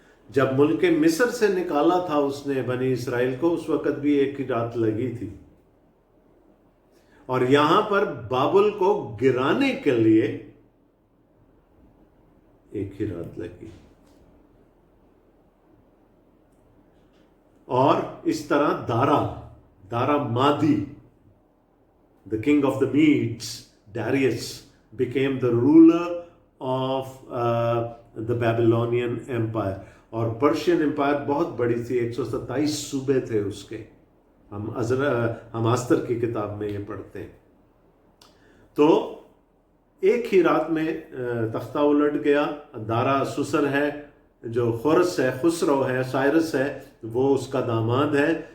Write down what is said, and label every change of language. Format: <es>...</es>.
<ur>جب ملک مصر سے نکالا تھا اس نے بنی اسرائیل کو، اس وقت بھی ایک ہی رات لگی تھی، اور یہاں پر بابل کو گرانے کے لیے ایک ہی رات لگی. اور اس طرح دارا مادی،</ur> <en>the king of the Medes, Darius, became the ruler of the Babylonian Empire.</en> <ur>اور پرشین امپائر بہت بڑی تھی، 127 صوبے تھے اس کے. ہم آستر کی کتاب میں یہ پڑھتے ہیں. تو ایک ہی رات میں تختہ الٹ گیا. دارا سسر ہے جو خورس ہے، خسرو ہے، سائرس ہے، وہ اس کا داماد ہے.</ur>